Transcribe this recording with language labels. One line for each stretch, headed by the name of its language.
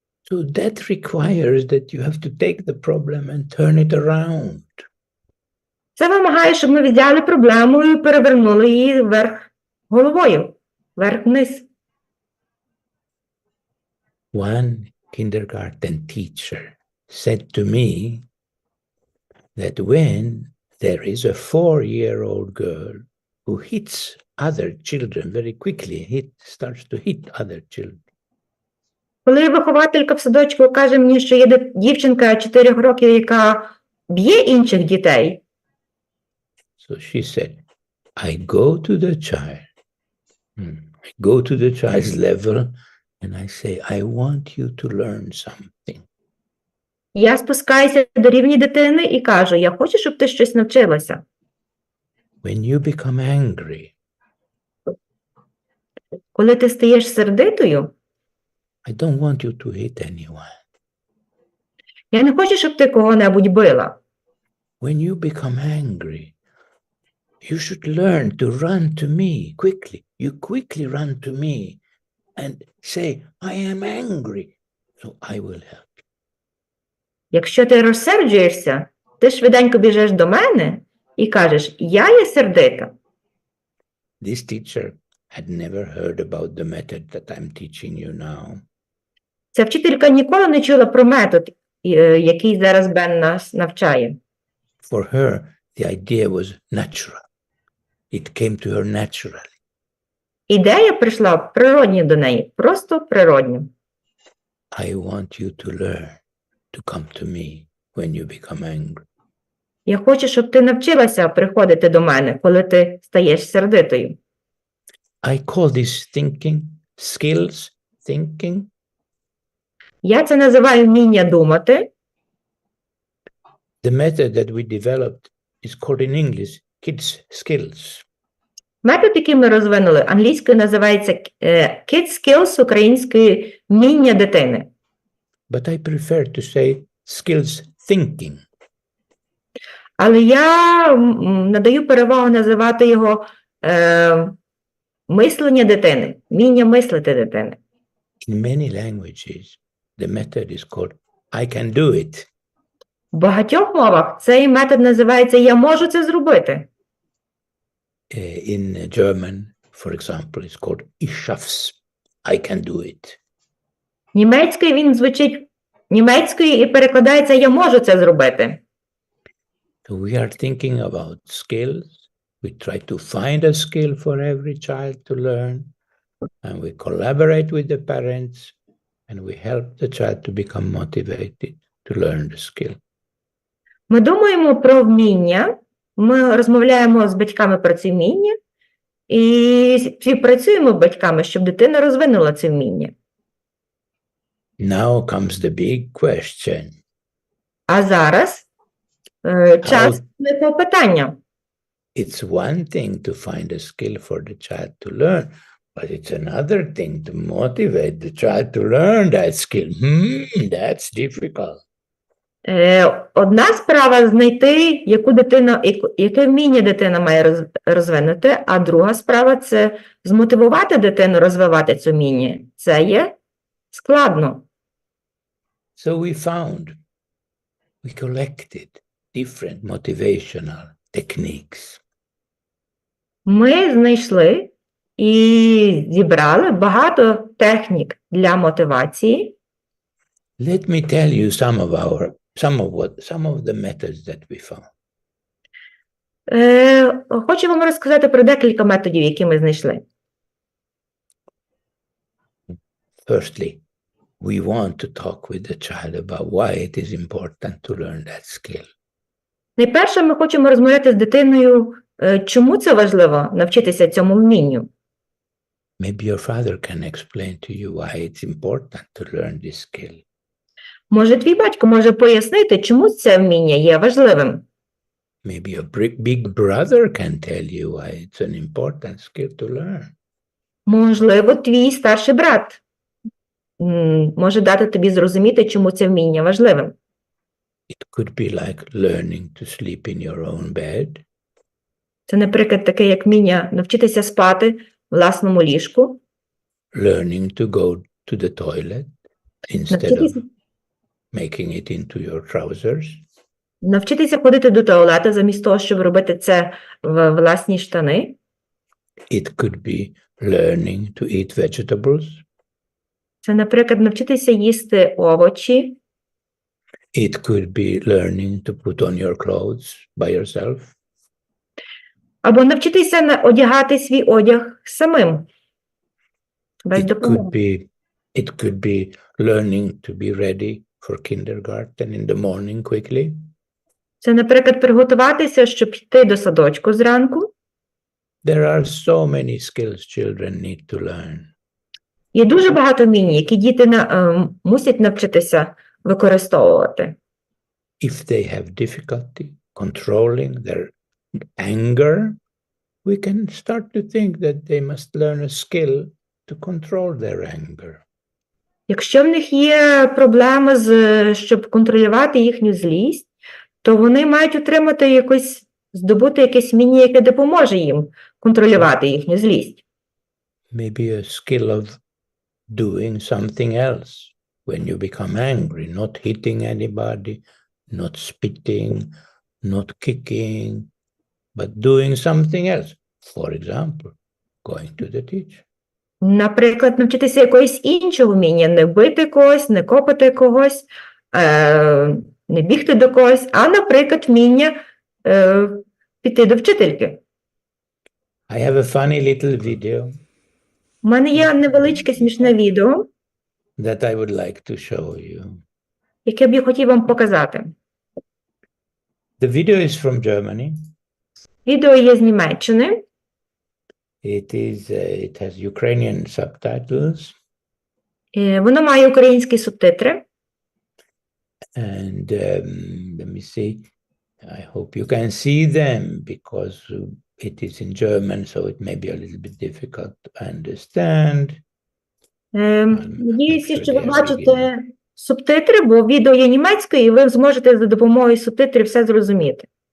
English: So that requires that you have to take the problem and turn it around.
Ukrainian: Це вимагає, щоб ми взяли проблему і перевернули її вверх головою, вверх-вниз.
English: One kindergarten teacher said to me that when there is a 4-year-old girl who hits other children very quickly, starts to hit other children.
Ukrainian: Коли вихователька в садочку каже мені, що є дівчинка 4 років, яка б'є інших дітей.
English: So she said, I go to the child. I go to the child's level and I say, I want you to learn something.
Ukrainian: Я спускаюся до рівня дитини і кажу, я хочу, щоб ти щось навчилася.
English: When you become angry,
Ukrainian: коли ти стаєш сердитою,
English: I don't want you to hit anyone.
Ukrainian: Я не хочу, щоб ти кого-небудь била.
English: When you become angry, you should learn to run to me quickly. You quickly run to me and say, I am angry, so I will help.
Ukrainian: Якщо ти розсерджуєшся, ти швиденько біжиш до мене і кажеш, я є сердита.
English: This teacher had never heard about the method that I'm teaching you now.
Ukrainian: Ця вчителька ніколи не чула про метод, який зараз Бен нас навчає.
English: For her, the idea was natural. It came to her naturally.
Ukrainian: Ідея прийшла природньо до неї, просто природньо.
English: I want you to learn to come to me when you become angry.
Ukrainian: Я хочу, щоб ти навчилася приходити до мене, коли ти стаєш сердитою.
English: I call this thinking, skills thinking.
Ukrainian: Я це називаю вміння думати.
English: The method that we developed is called in English kids skills.
Ukrainian: Метод, який ми розвинули, англійською називається kids skills, українською вміння дитини.
English: But I prefer to say skills thinking.
Ukrainian: Але я надаю перевагу називати його мислення дитини, вміння мислити дитини.
English: In many languages, the method is called I can do it.
Ukrainian: В багатьох мовах цей метод називається «я можу це зробити».
English: In German, for example, it's called
German: Ich schaff's.
English: I can do it.
Ukrainian: Німецькою він звучить німецькою і перекладається «я можу це зробити».
English: So we are thinking about skills. We try to find a skill for every child to learn. And we collaborate with the parents. And we help the child to become motivated to learn the skill.
Ukrainian: Ми думаємо про вміння, ми розмовляємо з батьками про ці вміння і співпрацюємо з батьками, щоб дитина розвинула це вміння.
English: Now comes the big question.
Ukrainian: А зараз час великого питання.
English: It's one thing to find a skill for the child to learn, but it's another thing to motivate the child to learn that skill. That's difficult.
Ukrainian: Одна справа знайти, яке вміння дитина має розвинути, а друга справа – це змотивувати дитину розвивати це вміння. Це є складно.
English: So we collected different motivational techniques.
Ukrainian: Ми знайшли і зібрали багато технік для мотивації.
English: Let me tell you some of the methods that we found.
Ukrainian: Хочу вам розказати про декілька методів, які ми знайшли.
English: Firstly, we want to talk with the child about why it is important to learn that skill.
Ukrainian: Найперше, ми хочемо розмовляти з дитиною, чому це важливо навчитися цьому вмінню.
English: Maybe your father can explain to you why it's important to learn this skill.
Ukrainian: Може, твій батько може пояснити, чому це вміння є важливим.
English: Maybe your big brother can tell you why it's an important skill to learn.
Ukrainian: Можливо, твій старший брат може дати тобі зрозуміти, чому це вміння важливим.
English: It could be like learning to sleep in your own bed.
Ukrainian: Це, наприклад, таке, як вміння навчитися спати в власному ліжку,
English: Learning to go to the toilet instead of
Ukrainian: навчитися,
English: making it into your trousers.
Ukrainian: навчитися ходити до туалету замість того, щоб робити це в власні штани.
English: It could be learning to eat vegetables.
Ukrainian: Це, наприклад, навчитися їсти овочі.
English: It could be learning to put on your clothes by yourself.
Ukrainian: Або навчитися одягати свій одяг самим, без допомоги.
English: It could be learning to be ready for kindergarten in the morning quickly.
Ukrainian: Це, наприклад, приготуватися, щоб йти до садочку зранку.
English: There are so many skills children need to learn.
Ukrainian: Є дуже багато вмінь, які діти мусять навчитися використовувати.
English: If they have difficulty controlling their anger, we can start to think that they must learn a skill to control their anger.
Ukrainian: Якщо в них є проблеми, щоб контролювати їхню злість, то вони мають здобути якесь вміння, яке допоможе їм контролювати їхню злість.
English: Maybe a skill of doing something else when you become angry, not hitting anybody, not spitting, not kicking, but doing something else. For example, going to the teacher.
Ukrainian: Наприклад, навчитися якогось іншого вміння, не бити когось, не копати когось, не бігти до когось, а, наприклад, вміння піти до вчительки.
English: I have a funny little video
Ukrainian: У мене є невеличке смішне відео,
English: that I would like to show you.
Ukrainian: яке б я хотів вам показати.
English: The video is from Germany.
Ukrainian: Відео є з Німеччини.
English: It has Ukrainian subtitles.
Ukrainian: Воно має українські субтитри.
English: And let me see. I hope you can see them because it is in German, so it may be a little bit difficult to understand.
Ukrainian: Надіюся, що ви бачите субтитри, бо відео є німецькою, і ви зможете за допомогою субтитрів все зрозуміти.